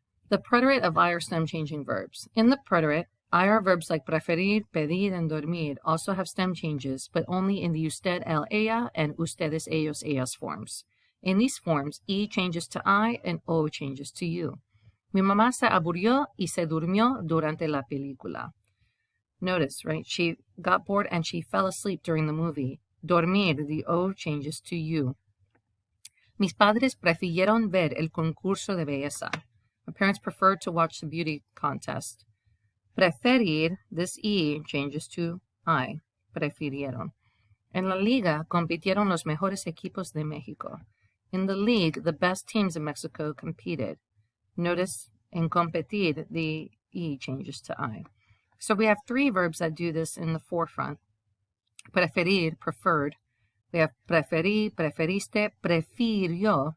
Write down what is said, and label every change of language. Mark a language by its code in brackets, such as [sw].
[en] The preterite of IR stem-changing verbs. In the preterite, IR verbs like preferir, pedir, and dormir also have stem changes, but only in the usted, él, ella, and ustedes, ellos, ellas forms. In these forms, E changes to I and O changes to you. [es] Mi mamá se aburrió y se durmió durante la película. [en] Notice, right? She got bored and she fell asleep during the movie. Dormir, the O changes to you. [es] Mis padres prefirieron ver el concurso de belleza. [en] My parents preferred to watch the beauty contest. Preferir, this E changes to I. Prefirieron. [es] En la liga compitieron los mejores equipos de México. [en] In the league, the best teams in Mexico competed. Notice, en competir, the E changes to I. So we have 3 verbs that do this in the forefront. Preferir, preferred. We have preferí, preferiste, prefirió.